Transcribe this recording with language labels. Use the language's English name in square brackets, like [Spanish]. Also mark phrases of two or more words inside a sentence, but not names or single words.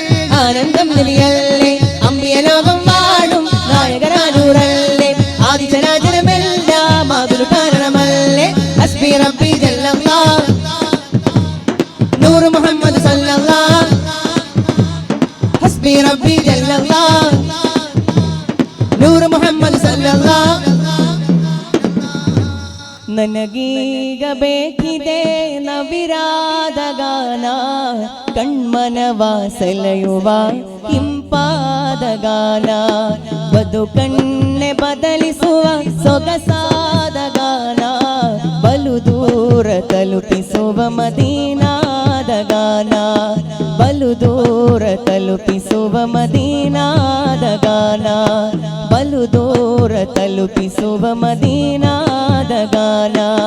[Malayalam] ആനന്ദം നബിയല്ലേ അമ്പിയ ലോകം വാഴും നായകനാനൂറല്ലേ ആദി ചരാചരമെല്ലാം ആ ഗുരു കാരണമല്ലേ [Arabic] حسبي ربي جل الله نور محمد صلى الله حسبي ربي جل الله نور محمد ಸಲ್ಲಲ್ಲಾಹು [Kannada] ನನಗೀಗ ಬೇಕಿದೆ ನವಿರಾದ ಗಾನ ಕಣ್ಮನವ ಸೆಳೆಯುವ ಇಂಪಾದ ಗಾನ ಬದುಕನ್ನೆ ಬದಲಿಸುವ ಸೊಗಸಾದ ಗಾನ ಬಲು ದೂರ ತಲುಪಿಸುವ ಮದೀನಾದ ಗಾನ ಬಲು ದೂರ ತಲುಪಿಸುವ ಮದೀನಾದ ಗಾನ ಬಲು ದೂರ ತಲುಪಿಸುವ ಮದೀನಾದ ಗಾನ